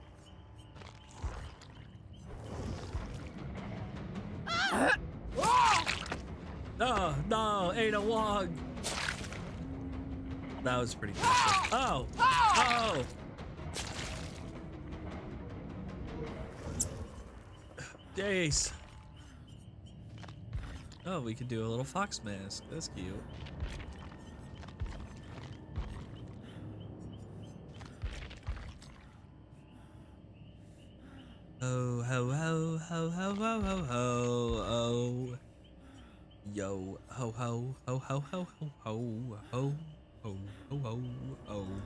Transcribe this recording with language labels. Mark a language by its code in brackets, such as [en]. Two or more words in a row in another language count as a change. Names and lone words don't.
[en] No, no, Ada Wong. That was pretty basic. Oh, oh. Days. Oh, we could do a little fox mask. That's cute. Oh, ho, ho, ho, ho, ho, ho, ho, oh. Yo, ho, ho, ho, ho, ho, ho, ho, ho, ho, ho, ho, ho.